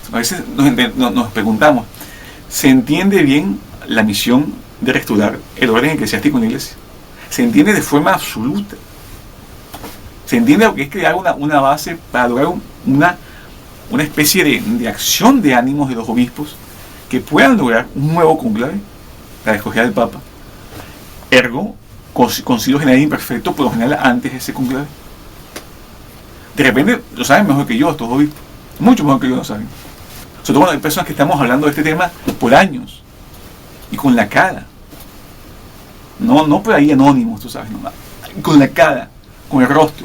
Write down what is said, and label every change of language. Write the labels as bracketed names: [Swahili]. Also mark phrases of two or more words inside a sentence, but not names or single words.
[Spanish] A veces nos preguntamos, ¿se entiende bien la misión de restaurar el orden eclesiástico en la iglesia? Se entiende de forma absoluta. Se entiende lo que es crear una base para lograr una especie de acción de ánimos de los obispos que puedan lograr un nuevo cónclave para escoger al Papa. Ergo, concilio general imperfecto, por lo general antes de ese cónclave. De repente lo saben mejor que yo, estos obispos. Mucho mejor que yo lo saben. Sobre todo cuando hay personas que estamos hablando de este tema por años y con la cara. No por ahí anónimos, tú sabes, no, con la cara, con el rostro.